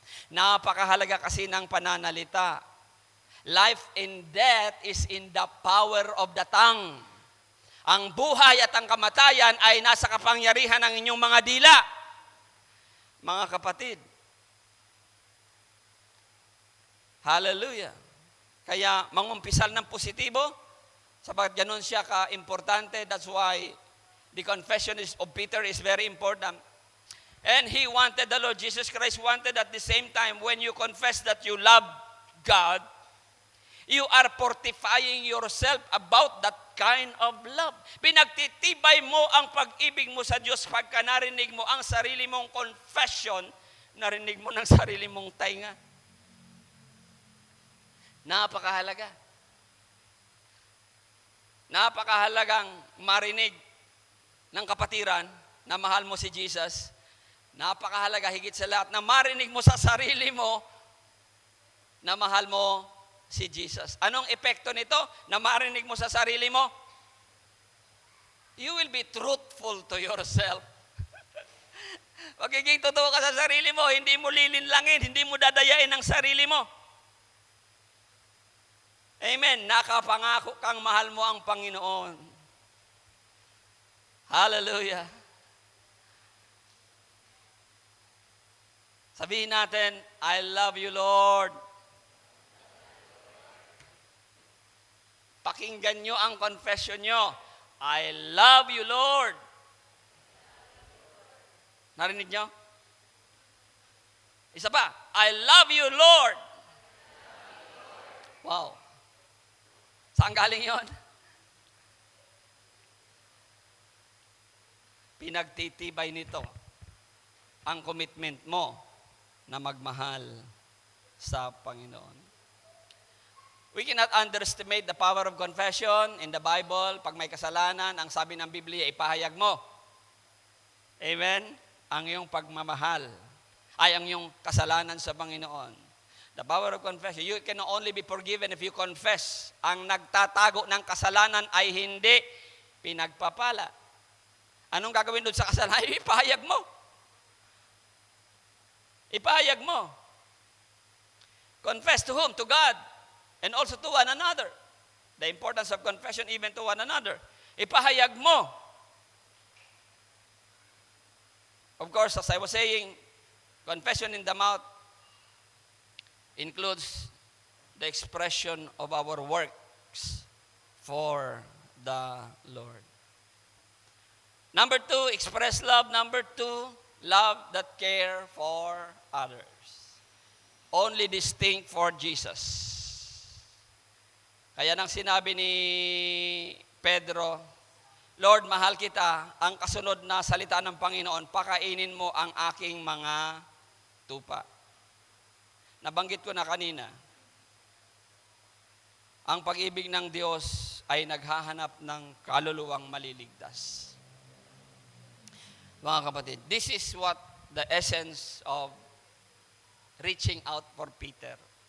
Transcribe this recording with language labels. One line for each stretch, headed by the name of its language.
Filipino: Napakahalaga kasi ng pananalita.
English: Life and death is in the power of the tongue.
Filipino: Ang buhay at ang kamatayan ay nasa kapangyarihan ng inyong mga dila. Mga kapatid. Hallelujah. Kaya mangumpisal ng positibo, sapagat ganun siya ka-importante.
English: That's why the confession of Peter is very important. And he wanted, the Lord Jesus Christ wanted at the same time, when you confess that you love God, you are fortifying yourself about that kind of love.
Filipino: Pinagtitibay mo ang pag-ibig mo sa Diyos pagka narinig mo ang sarili mong confession, narinig mo ng sarili mong tainga. Napakahalaga. Napakahalagang marinig ng kapatiran na mahal mo si Jesus. Napakahalaga higit sa lahat na marinig mo sa sarili mo na mahal mo si Jesus. Anong epekto nito na marinig mo sa sarili mo?
English: You will be truthful to yourself.
Filipino: Magiging totoo ka sa sarili mo, hindi mo lilinlangin, hindi mo dadayain ang sarili mo. Amen. Nakapangako kang mahal mo ang Panginoon. Hallelujah. Sabihin natin,
English: I love you, Lord.
Filipino: Pakinggan nyo ang confession nyo.
English: I love you, Lord.
Filipino: Narinig nyo? Isa pa.
English: I love you, Lord.
Filipino: Wow. Saan galing yon? Pinagtitibay nito ang commitment mo na magmahal sa Panginoon.
English: We cannot underestimate the power of confession in the Bible.
Filipino: Pag may kasalanan, ang sabi ng Biblia, ipahayag mo. Amen? Ang iyong pagmamahal ay ang iyong kasalanan sa Panginoon.
English: The power of confession. You can only be forgiven if you confess.
Filipino: Ang nagtatago ng kasalanan ay hindi pinagpapala. Anong gagawin doon sa kasalanan? Ipahayag mo. Ipahayag mo.
English: Confess to whom? To God. And also to one another. The importance of confession even to one another.
Filipino: Ipahayag mo.
English: Of course, as I was saying, confession in the mouth includes the expression of our works for the Lord. Number 2, express love. Number 2, love that care for others. Only distinct for Jesus.
Filipino: Kaya nang sinabi ni Pedro, Lord, mahal kita, ang kasunod na salita ng Panginoon, pakainin mo ang aking mga tupa. Nabanggit ko na kanina, ang pag-ibig ng Diyos ay naghahanap ng kaluluwang maliligtas. Mga kapatid,
English: this is what the essence of reaching out for Peter.